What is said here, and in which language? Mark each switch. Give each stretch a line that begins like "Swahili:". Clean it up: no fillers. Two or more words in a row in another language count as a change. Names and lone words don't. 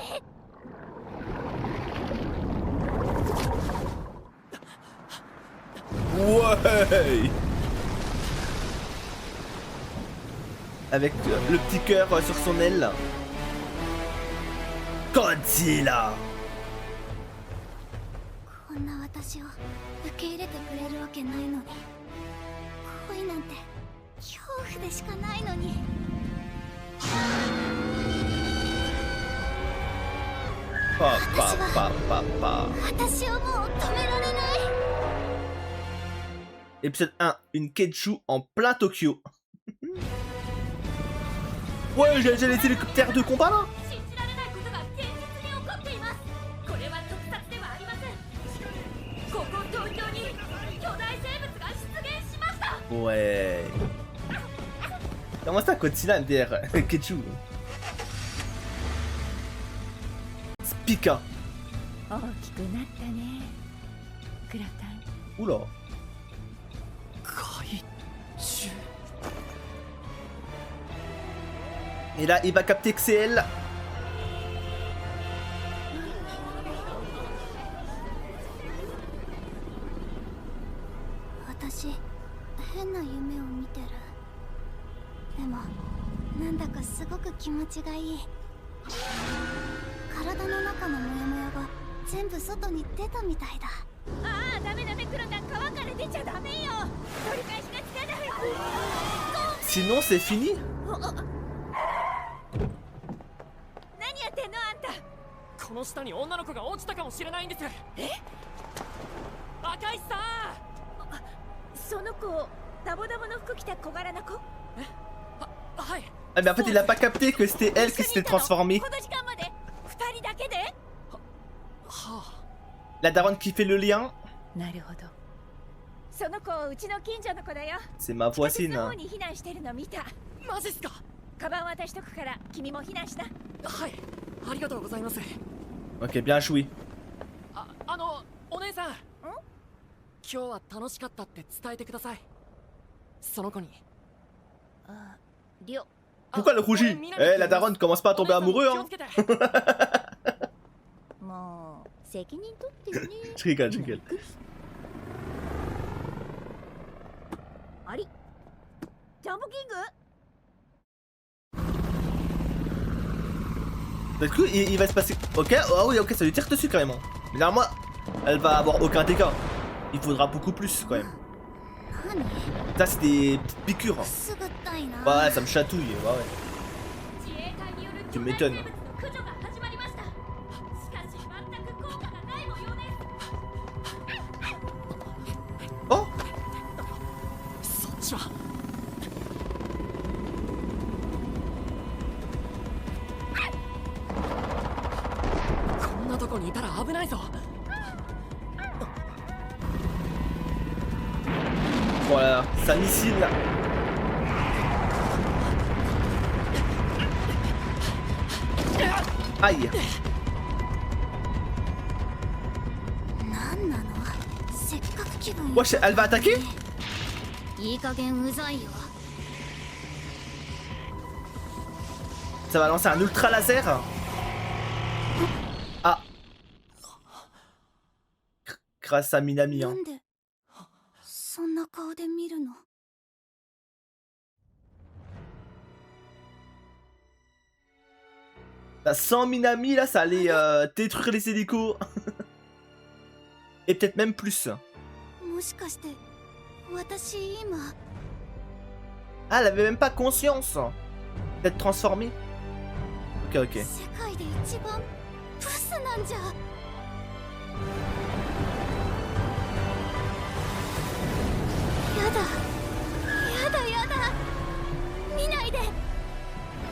French: Ouais. Avec le petit cœur sur son aile. Godzilla.
Japanese: こんな私を受け入れてくれるわけないのに、恋なんて恐怖でしかないのに。 Pa, pa, pa, pa, pa. 私をもう止められない。
French: Épisode 1, une Keiju en plein Tokyo. Ouais, j'ai les hélicoptères de combat là.
Japanese: 信じられないことが現実に起こっています。これは特撮ではありません。ここ東京に巨大生物が出現しました。
French: Ouais. Comment ça, Godzilla MDR Keiju. Spica.
Japanese: 大きくなったね、クラタン。
French: Oula.
Japanese: 怪獣。
French: Et là, il va capter que c'est elle.
Japanese: 私変な夢を見てる。でもなんだかすごく気持ちがいい。体の中のモヤモヤが全部外に出たみたいだ。ああ、ダメダメ、クラタン、川から出ちゃダメよ。取り返しがつかない。
French: Sinon, c'est fini.
Japanese: 何やってんのあんた。この下に女の子が落ちたかもしれないんです。え？赤石さん。その子、ダボダボの服着た小柄な子。え？はい。
French: Ah, mais en fait, il a pas capté que c'était elle qui s'était transformée.
Japanese: この時間まで2人だけで。はあ。
French: La daronne qui fait le lien.
Japanese: なるほど。その子、うちの近所の子だよ。
French: C'est ma
Japanese: 地下鉄
French: voisine.
Japanese: の方に避難してるの見た。マジっすか。カバン渡しとくから君も避難しな。はい。ありがとうございます。
French: Ok, bien joué.
Japanese: お姉さん。今日は楽しかったって伝えてください。その子に。あ、りょ。
French: Pourquoi elle rougit? Eh, la daronne commence pas à tomber amoureux, hein.
Japanese: もう責任取ってるね。
French: Je rigole, je rigole.
Japanese: あり。ジャンボキング。
French: Du coup, il va se passer. Ok, ah oui, ok, ça lui tire dessus carrément. Mais normalement, elle va avoir aucun dégât. Il faudra beaucoup plus quand même.
Japanese: 何？
French: Ça, c'est des petites piqûres.
Japanese: くすぐったいな。
French: Ouais, ça me chatouille. Ouais, ouais.
Japanese: 自衛隊による
French: Tu
Japanese: 巨大
French: m'étonnes.
Japanese: 生物の駆除が始まりました。しかし全く効果がない模様です。
French: Oh!
Japanese: そっちは。こんなとこにいたら危ないぞ。
French: Voilà, ça missile là. Aïe.
Japanese: なんなの？せっかく気分。
French: Wesh, elle va attaquer?
Japanese: いい加減うざいよ。
French: Ça va lancer un ultra laser. Ah. Grâce à Minami,
Japanese: な
French: hein.
Japanese: んでそんな顔で見るの？
French: Là, sans Minami, là, ça allait détruire les hélicos. Et peut-être même plus.
Japanese: もしかして私今
French: Ah, elle avait même pas conscience d'être transformée. Ok, ok.
Japanese: 世界で一番ブスなんじゃ。やだやだやだ、見ないで。